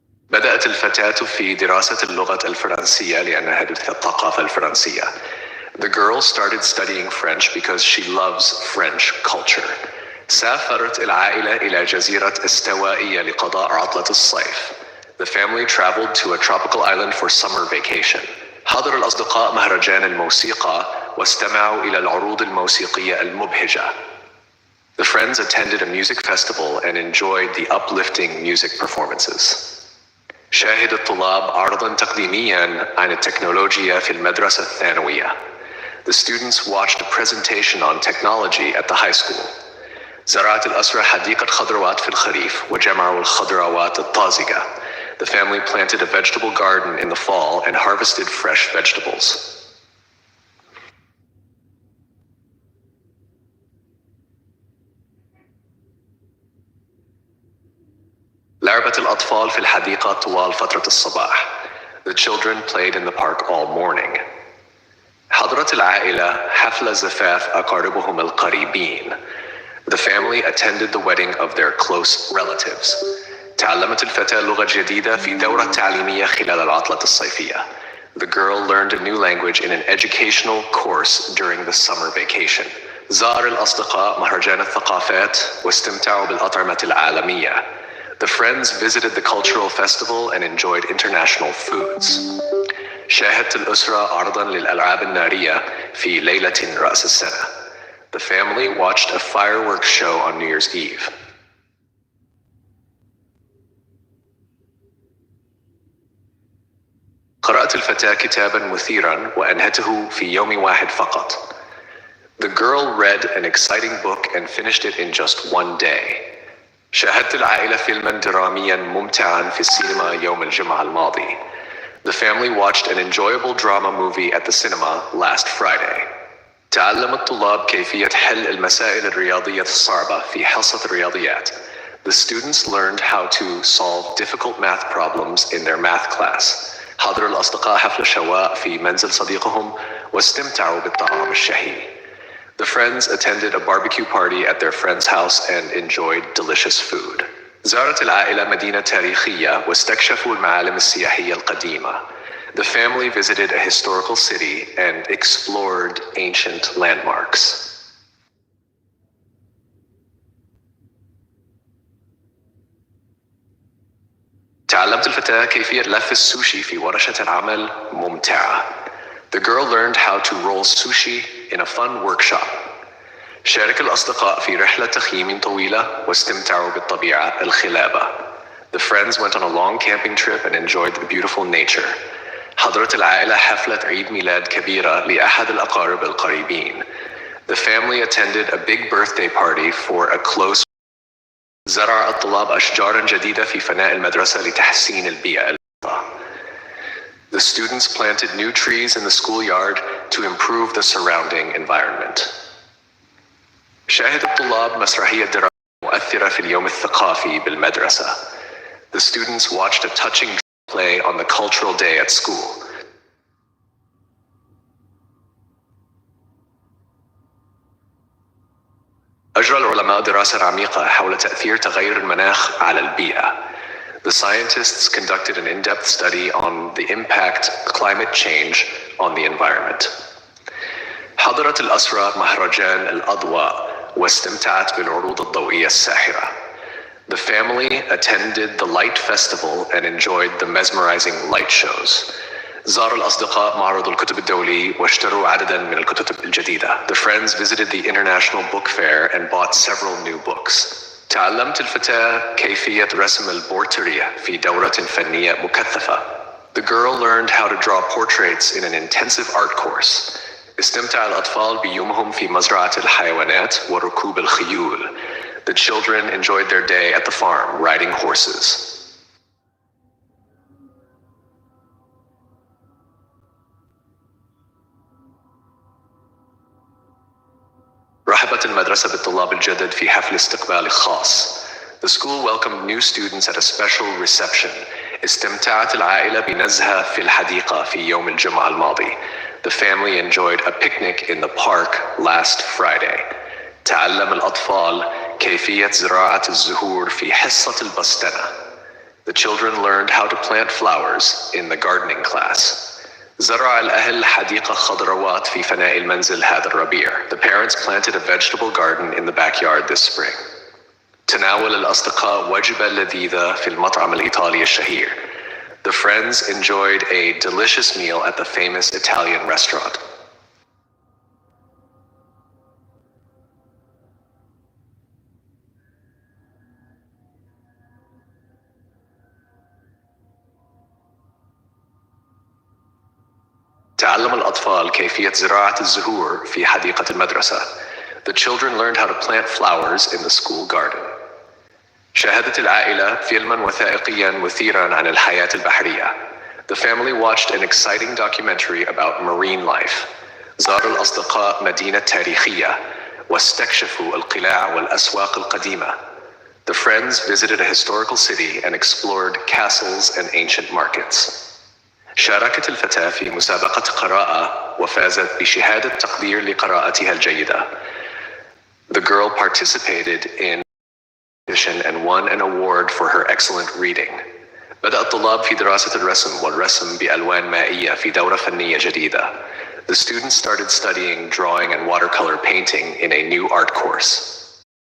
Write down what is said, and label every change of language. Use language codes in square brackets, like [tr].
[ar] بدأت الفتاة في دراسة اللغة الفرنسية لأنها تدرس الثقافة الفرنسية. [en] The girl started studying French because she loves French culture. [ar] سافرت العائلة إلى جزيرة استوائية لقضاء عطلة الصيف. [en] The family traveled to a tropical island for summer vacation. [ar] حضر الأصدقاء مهرجان الموسيقى واستمعوا إلى العروض الموسيقية المبهجة. [en] The friends attended a music festival and enjoyed the uplifting music performances. [ar] شاهد الطلاب عرضاً تقديمياً عن التكنولوجيا في المدرسة الثانوية. [en] The students watched a presentation on technology at the high school. [ar] زرعت الأسرة حديقة خضروات في الخريف وجمعوا الخضروات الطازجة. [en] The family planted a vegetable garden in the fall and harvested fresh vegetables. [ar] لعبت الأطفال في الحديقة طوال فترة الصباح. [en] The children played in the park all morning. [ar] حضرت العائلة حفل زفاف أقاربهم القريبين. [en] The family attended the wedding of their close relatives. [ar] تعلمت الفتاة لغة جديدة في دورة تعليمية خلال العطلة الصيفية. [en] The girl learned a new language in an educational course during the summer vacation. [ar] زار الأصدقاء مهرجان الثقافات واستمتعوا بالأطعمة العالمية. [en] The friends visited the cultural festival and enjoyed international foods. [ar] شاهدت الأسرة عرضاً للألعاب النارية في ليلة رأس السنة. [en] The family watched a fireworks show on New Year's Eve. [ar] قرأت الفتاة كتاباً مثيراً وأنهته في يوم واحد فقط. [en] The girl read an exciting book and finished it in just one day. [ar] شاهدت العائلة فيلماً درامياً ممتعاً في السينما يوم الجمعة الماضي. [en] The family watched an enjoyable drama movie at the cinema last Friday. [ar] تعلم الطلاب كيفية حل المسائل الرياضية الصعبة في حصة الرياضيات. [en] The students learned how to solve difficult math problems in their math class. [ar] حضر الأصدقاء حفل شواء في منزل صديقهم واستمتعوا بالطعام الشهي. [en] The friends attended a barbecue party at their friend's house and enjoyed delicious food. [ar] زارت العائلة مدينة تاريخية واستكشفوا المعالم السياحية القديمة. [en] The family visited a historical city and explored ancient landmarks. [ar] تعلمت الفتاة كيفية لف السوشي في ورشة العمل ممتعة. [en] The girl learned how to roll sushi in a fun workshop. [ar] شارك الأصدقاء في رحلة تخييم طويلة واستمتعوا بالطبيعة الخلابة. [en] The friends went on a long camping trip and enjoyed the beautiful nature. [ar] حضرت العائلة حفلة عيد ميلاد كبيرة لأحد الأقارب القريبين. [en] The family attended a big birthday party for a close. [ar] زرع الطلاب أشجاراً جديدة في فناء المدرسة لتحسين البيئة. [en] The students planted new trees in the schoolyard to improve the surrounding environment. [ar] شاهد الطلاب مسرحية درامية مؤثرة في اليوم الثقافي بالمدرسة. [en] The students watched a touching play on the cultural day at school. [ar] أجرى العلماء دراسة عميقة حول تأثير تغير المناخ على البيئة. [en] The scientists conducted an in-depth study on the impact of climate change on the environment. [ar] حضرت الأسرة مهرجان الأضواء واستمتعت بالعروض الضوئية الساحرة. [en] The family attended the light festival and enjoyed the mesmerizing light shows. [ar] زار الأصدقاء معرض الكتب الدولي واشتروا عدداً من الكتب الجديدة. [en] The friends visited the International Book Fair and bought several new books. [ar] تعلمت الفتاة كيفية رسم البورتريه في دورة فنية مكثفة. [en] The girl learned how to draw portraits in an intensive art course. [ar] استمتع الأطفال بيومهم في مزرعة الحيوانات وركوب الخيول. [en] The children enjoyed their day at the farm, riding horses. [ar] رحبت شرفت المدرسة بالطلاب الجدد في حفل استقبال خاص. [en] The school welcomed new students at a special reception. [ar] استمتعت العائلة بنزهة في الحديقة في يوم الجمعة الماضي. [en] The family enjoyed a picnic in the park last Friday. [ar] تعلم الأطفال كيفية زراعة الزهور في حصة البستنة. [en] The children learned how to plant flowers in the gardening class. [ar] زرع الأهل حديقة خضروات في فناء المنزل هذا الربيع. [en] The parents planted a vegetable garden in the backyard this spring. [ar] تناول الأصدقاء وجبة لذيذة في المطعم الإيطالي الشهير. [en] The friends enjoyed a delicious meal at the famous Italian restaurant. [ar] تعلم الأطفال كيفية زراعة الزهور في حديقة المدرسة. [en] The children learned how to plant flowers in the school garden. [ar] شاهدت العائلة فيلما وثائقيا مثيرا عن الحياة البحرية. [en] The family watched an exciting documentary about marine life. [ar] زار الأصدقاء مدينة تاريخية واستكشفوا القلاع والأسواق القديمة. [en] The friends visited a historical city and explored castles and ancient markets. [ar] شاركت الفتاة في مسابقة قراءة وفازت بشهادة تقدير لقراءتها الجيدة. [en] The girl participated in and won an award for her excellent reading. [ar] بدأ الطلاب في دراسة الرسم والرسم بألوان مائية في دورة فنية جديدة. [en] The students started studying drawing and watercolor painting in a new art course.